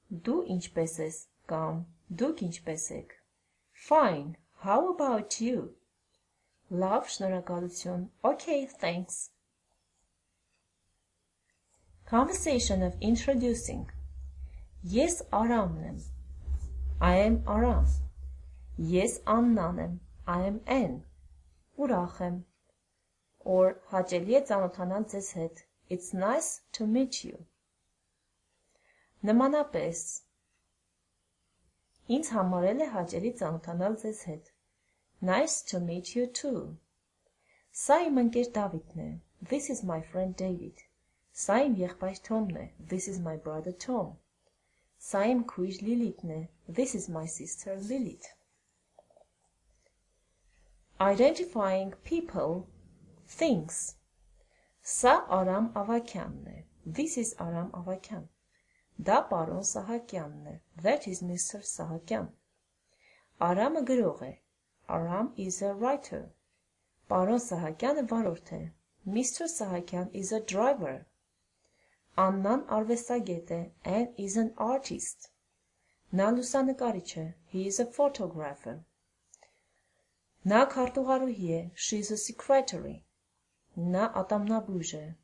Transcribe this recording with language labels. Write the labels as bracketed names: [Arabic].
[Armenian] Դու ինչպե՞ս ես կամ դուք ինչպե՞ս եք. [English] Fine. How about you? Love, [Armenian] շնորհակալություն. [English] Okay, thanks. Conversation of introducing. [Armenian] Ես Արամն եմ. [English] I am Aram. [Armenian] Ես Աննան եմ. [English] I am Ann. [Armenian] Ուրախ եմ. [English] Or [Armenian] հաճելի է ծանոթանալ ձեզ հետ. [English] It's nice to meet you. [Armenian] Նմանապես. Ինձ համարել է հաճելի ծանոթանալ ձեզ հետ. [English] Nice to meet you too. [Armenian] Սա իմ ընկեր Դավիթն է. [English] This is my friend David. [Armenian] Սա իմ եղբայր Թոմն է. [English] This is my brother Tom. [Armenian] Սա իմ քույր Լիլիթն է. [English] This is my sister Lilith. Identifying people, things. [Armenian] Սա Արամ Ավակյանն է. [English] This is Aram Avakyan. [Armenian] Դա պարոն Սահակյանն է. [English] That is Mr. [Armenian] Սահակյան. Արամը գրող է. [English] Aram is a writer. [Armenian] Պարոն Սահակյանը վարորդ է. [English] Mr. Սահակյան is a driver. [Armenian] Աննան արվեստագետ է. [English] Ann is an artist. [Armenian] Նա լուսանկարիչ է. [English] He is a photographer. [Armenian] Նա քարտուղարուհի է. [English] She is a secretary. [Armenian] Նա ատամնաբույժ է.